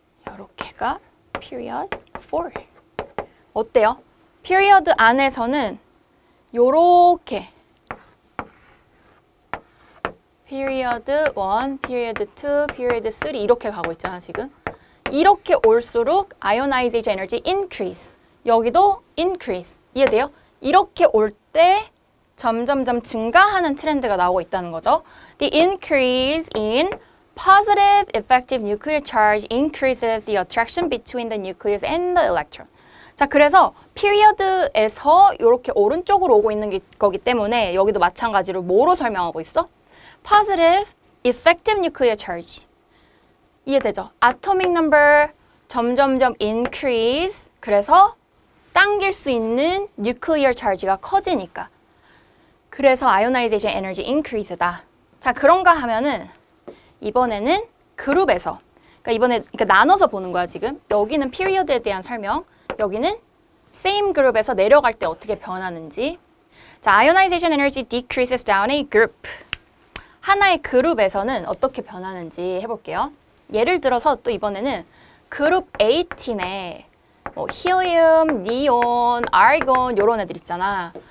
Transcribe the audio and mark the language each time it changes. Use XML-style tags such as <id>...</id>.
<ko>요렇게가 period 4. 어때요? 피리어드 안에서는 요렇게 period 1, period 2, period 3 이렇게 가고 있잖아, 지금. 이렇게 올수록 ionization energy increase. 여기도 increase. 이해돼요? 이렇게 올 때 점점점 증가하는 트렌드가 나오고 있다는 거죠.</ko> <en>The increase in positive effective nuclear charge increases the attraction between the nucleus and the electron.</en> <ko>자, 그래서 피리어드에서 이렇게 오른쪽으로 오고 있는 거기 때문에 여기도 마찬가지로 뭐로 설명하고 있어?</ko> <en>Positive effective nuclear charge.</en> <ko>이해되죠? Atomic number 점점점 increase. 그래서 당길 수 있는 nuclear charge가 커지니까. 그래서 ionization energy increase다. 자, 그런가 하면은 이번에는 그룹에서, 그러니까 나눠서 보는 거야, 지금. 여기는 피리어드에 대한 설명. 여기는 same 그룹에서 내려갈 때 어떻게 변하는지.</ko> <en>자, ionization energy decreases down a group.</en> <ko>하나의 그룹에서는 어떻게 변하는지 해볼게요. 예를 들어서 또 이번에는 그룹 A팀에 뭐 힐리움, 니온, 아르곤 이런 애들 있잖아.</ko>